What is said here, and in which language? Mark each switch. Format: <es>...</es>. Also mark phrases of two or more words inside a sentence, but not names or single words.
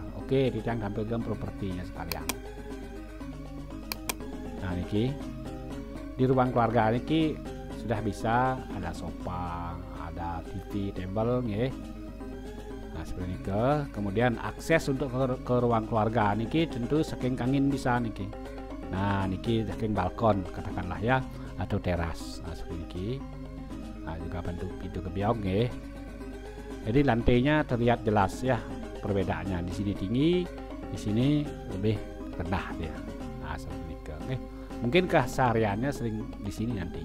<id>Oke, kita tampilkan propertinya sekalian. Nah, niki di ruang keluarga niki sudah bisa ada sofa, ada</id> <en>TV table</en> <id>nggih. Nah, seperti itu. Kemudian akses untuk ke ruang keluarga niki tentu</id> <ban>saking kangin</ban> <id>bisa niki. Nah, niki saking balkon katakanlah ya atau teras. Nah, seperti niki. Nah, juga pintu kebiok nggih. Jadi lantainya terlihat jelas ya perbedaannya. Di sini tinggi, di sini lebih rendah dia. Nah, seperti itu. Mungkin kesehariannya sering di sini nantinya.</id>